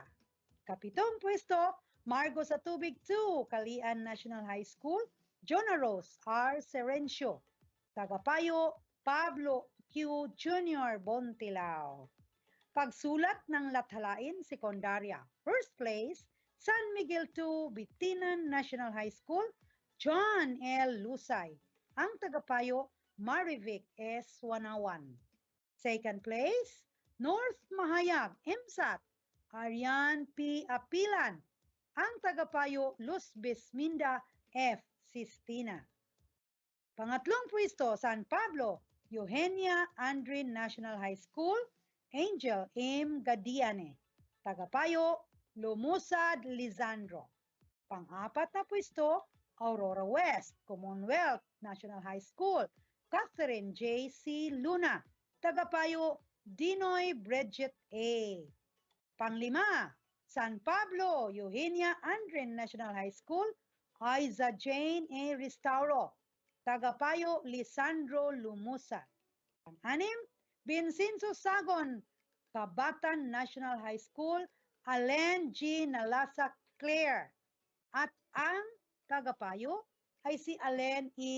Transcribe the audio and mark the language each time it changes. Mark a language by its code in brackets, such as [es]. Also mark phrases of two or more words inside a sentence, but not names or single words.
[tl] Kapitong pwesto, Margo sa Tubig 2, Kalian National High School, Jonah Rose R. Serencio. Tagapayo, Pablo Q. Jr. Bontilao. Pagsulat ng Lathalain Sekundarya. [en] First place, San Miguel 2, Bitinan National High School, John L. [tl] Lusay. Ang tagapayo, Marivic S. Wanawan. [en] Second place, North Mahayag, MSAT, Arian P. Apilan. [tl] Ang tagapayo, Luz Bisminda F. Sistina. Pangatlong pwesto, San Pablo, Eugenia Andrin National High School, Angel M. Gadiane. Tagapayo, Lumusad Lizandro. Pang-apat na pwesto, Aurora West, Commonwealth National High School, Catherine J. C. Luna. Tagapayo, Dinoy Bridget A. Panglima, San Pablo, Eugenia Andrin National High School, Aiza Jane A. Restauro. Tagapayo, Lisandro Lumusa. Pang-anim, Vincenzo Sagon, Kabatan National High School, Alen G. Nalasa Claire. At ang tagapayo ay si Alen E.